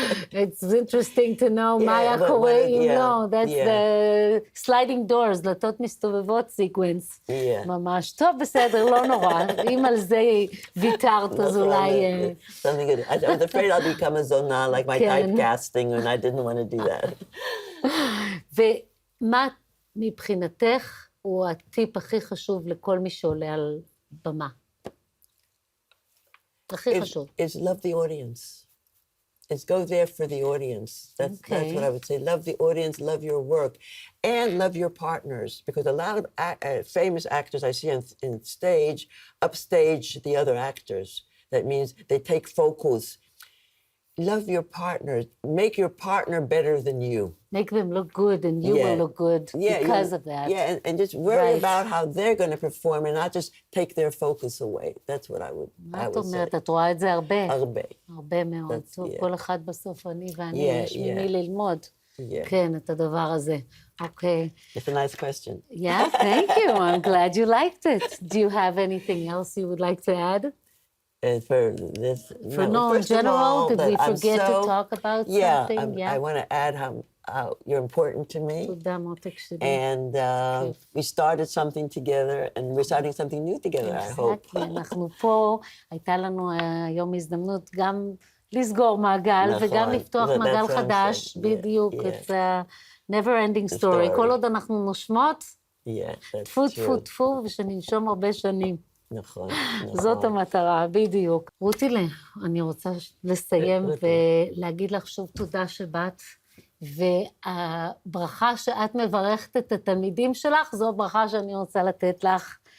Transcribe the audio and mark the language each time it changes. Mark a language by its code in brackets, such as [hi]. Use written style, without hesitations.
[en] It's interesting to know [he] מה היה קורה אם לא. [en] That's the sliding doors, [he] דלתות מסתובבות [en] sequence. [he] ממש. טוב, בסדר, לא נורא. אם על זה ויתרת, אז אולי... [en] Something good. I was afraid I'll become a zona, like my typecasting, and I didn't want to do that. [he] ומה מבחינתך הוא הטיפ הכי חשוב לכל מי שעולה על במה? הכי חשוב. [en] Is love the audience. Is go there for the audience. That's what I would say. Love the audience, love your work, and love your partners. Because a lot of famous actors I see on stage, upstage the other actors. That means they take focus. Love your partner. Make your partner better than you. Make them look good, and you will look good because of that. Yeah, and just worry about how they're going to perform, and not just take their focus away. That's what I would say. [he] מה את אומרת? את רואה את זה הרבה? הרבה. הרבה מאוד. טוב, כל אחד בסוף אני ואני, יש ממי ללמוד. כן, את הדבר הזה. Okay. [en] It's a nice question. Yeah, thank you. I'm glad you liked it. Do you have anything else you would like to add? In general, did we forget to talk about something? I want to add how you're important to me. And we started something together, and we're starting something new together, I hope. [he] אנחנו פה, הייתה לנו היום הזדמנות גם לסגור מעגל, וגם לפתוח מעגל חדש, בדיוק. [en] It's a never-ending story. [he] כל עוד אנחנו נושמות, טפו, טפו, טפו, ושננשום הרבה שנים. נכון. זאת המטרה, בדיוק. רותי, אני רוצה לסיים ולהגיד לך שוב תודה שבאת, והברכה שאת מברכת את התלמידים שלך, זו ברכה שאני רוצה לתת לך.